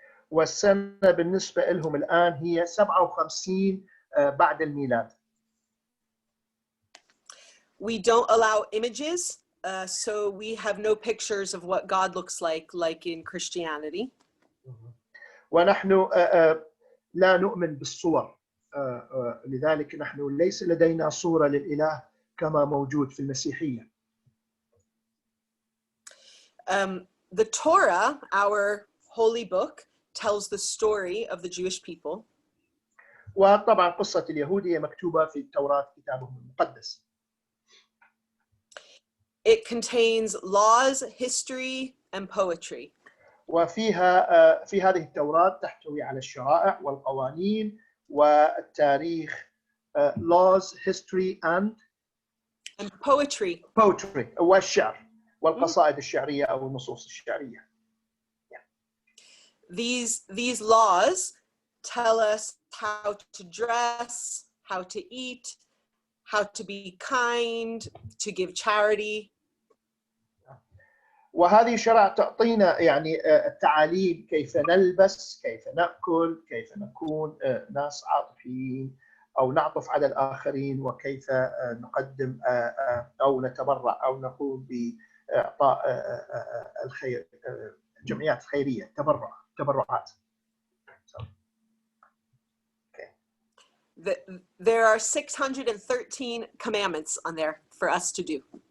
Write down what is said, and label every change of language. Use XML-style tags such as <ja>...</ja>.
<ar>والسنة بالنسبة لهم الآن هي 57 بعد الميلاد.</ar> <en>We don't allow images, so we have no pictures of what God looks like in Christianity.</en> <ar>ونحن لا نؤمن بالصور. لذلك نحن ليس لدينا صورة للإله كما موجود في المسيحية.</ar> <en>The Torah, our holy book, tells the story of the Jewish people.</en> <ar>وطبعا قصة اليهود مكتوبة في التوراة كتابهم المقدس.</ar> <en>It contains laws, history, and poetry.</en> <ar>وفيها في هذه التوراة تحتوي على الشرائع والقوانين والتاريخ</ar> <en>laws, history and poetry</en> <ar>والشعر والقصائد الشعرية أو النصوص الشعرية.</ar> <en>These laws tell us how to dress, how to eat, how to be kind, to give charity.</en> <ar>وهذه الشرائع تعطينا يعني التعاليم كيف نلبس، كيف نأكل، كيف نكون ناس عاطفيين أو نعطف على الآخرين وكيف نقدم أو نتبرع أو نقوم بإعطاء الخير الجمعيات الخيرية تبرعات.</ar> <en>There are 613 commandments on there for us to do.</en>